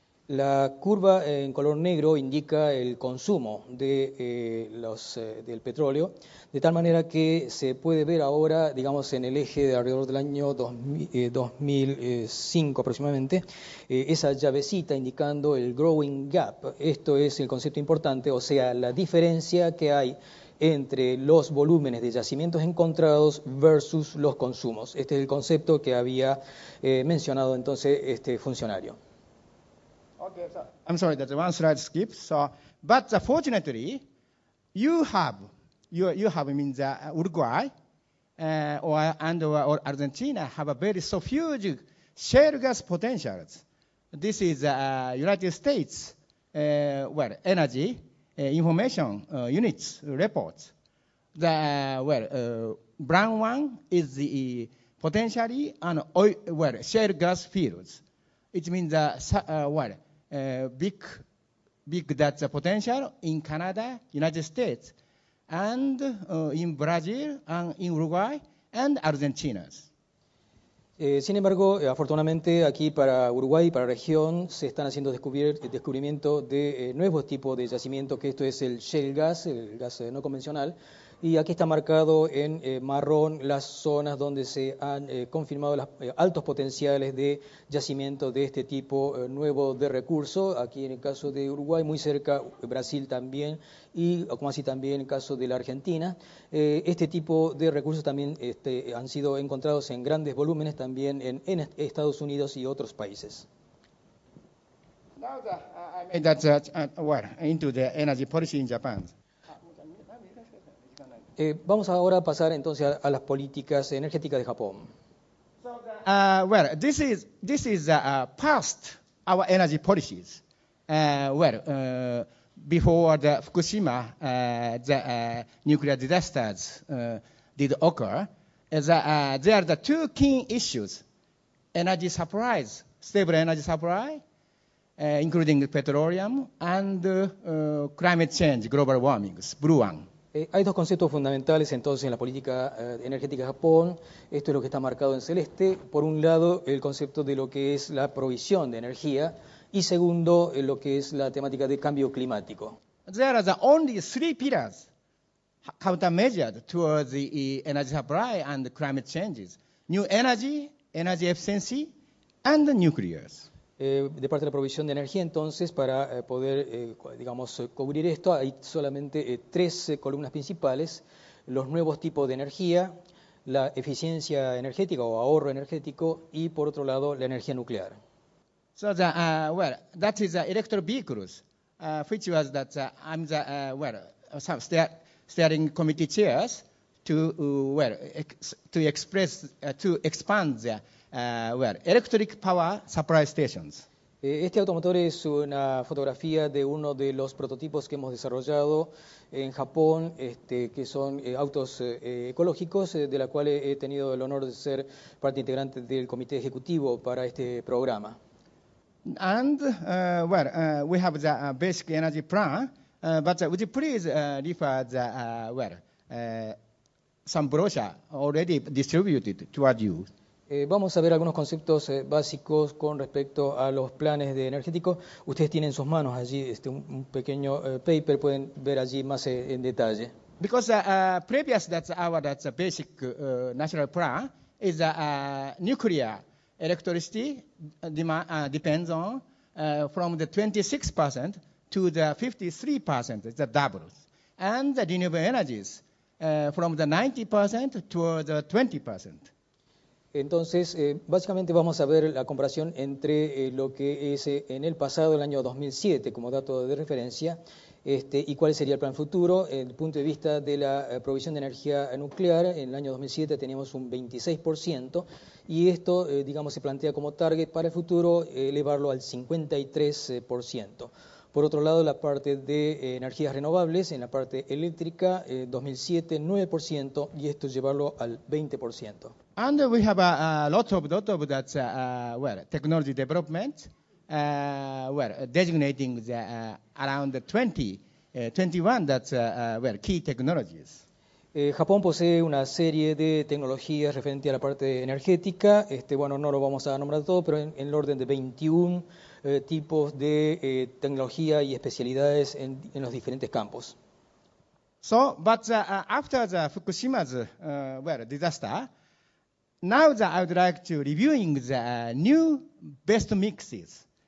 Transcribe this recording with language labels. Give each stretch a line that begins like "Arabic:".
Spanish: La curva en color negro indica el consumo de, del petróleo, de tal manera que se puede ver ahora, digamos, en el eje de alrededor del año 2005 aproximadamente, esa llavecita indicando el
English: growing gap.
Spanish: Esto es el concepto importante, o sea, la diferencia que hay entre los volúmenes de yacimientos encontrados versus los consumos. Este es el concepto que había mencionado entonces este funcionario.
English: Okay, so I'm sorry that one slide skipped. So, but fortunately, you have means Uruguay or Argentina have a very so huge shale gas potentials. This is United States energy information units reports. The brown one is the potentially on oil shale gas fields. It means big that's the potential in Canada, United States, and in Brazil, and in Uruguay, and Argentina.
Spanish: Sin embargo, afortunadamente aquí para Uruguay y para la región se están haciendo descubrimiento de nuevos tipos de yacimientos, que esto es el shale gas, el gas no convencional, y aquí está marcado en marrón las zonas donde se han confirmado los altos potenciales de yacimiento de este tipo nuevo de recurso. Aquí en el caso de Uruguay, muy cerca, Brasil también, y como así también en el caso de la Argentina. Este tipo de recursos también han sido encontrados en grandes volúmenes también en Estados Unidos y otros países.
English: Now I made that into the energy policy in Japan.
Spanish: Vamos ahora a pasar entonces a las políticas energéticas de Japón.
English: So this is past our energy policies. Before the Fukushima, the nuclear disasters did occur, there are the two key issues: energy supplies, stable energy supply, including petroleum, and climate change, global warming, blue one.
Spanish: Hay dos conceptos fundamentales entonces en la política energética de Japón. Esto es lo que está marcado en celeste. Por un lado, el concepto de lo que es la provisión de energía, y segundo, lo que es la temática de cambio climático.
English: There are the only three pillars countermeasured towards the energy supply and climate changes: new energy, energy efficiency, and the nuclears.
Spanish: De parte de la provisión de energía, entonces, para poder, digamos, cubrir esto, hay solamente tres columnas principales: los nuevos tipos de energía, la eficiencia energética o ahorro energético, y por otro lado, la energía nuclear.
English: So that is electric vehicles, which was that I'm some steering committee chairs to expand the electric power supply stations.
Spanish: Este automotor es una fotografía de uno de los prototipos que hemos desarrollado en Japón, que son autos ecológicos, de la cual he tenido el honor de ser parte integrante del comité ejecutivo para este programa.
English: And we have the basic energy plan, but would you please refer the some brochure already distributed toward you?
Spanish: Vamos a ver algunos conceptos básicos con respecto a los planes de energéticos. Ustedes tienen en sus manos allí un pequeño paper, pueden ver allí más en detalle.
English: Because previous that's a basic national plan is nuclear electricity depends on from the 26% to the 53%, it's a double, and the renewable energies from the 90% to the 20%.
Spanish: Entonces, básicamente vamos a ver la comparación entre lo que es en el pasado, el año 2007, como dato de referencia, y cuál sería el plan futuro. Desde el punto de vista de la provisión de energía nuclear, en el año 2007 teníamos un 26%, y esto, digamos, se plantea como target para el futuro elevarlo al 53%. Por otro lado, la parte de energías renovables, en la parte eléctrica, 2007, 9%, y esto llevarlo al 20%.
English: And we have a lot of that technology development, designating the, around 21 that's key technologies.
Spanish: Japón posee una serie de tecnologías referente a la parte energética. Bueno, no lo vamos a nombrar todo, pero en el orden de 21 tipos de tecnología y especialidades en los diferentes campos.
English: So, but after the Fukushima's disaster, now I would like to reviewing the new best mixes.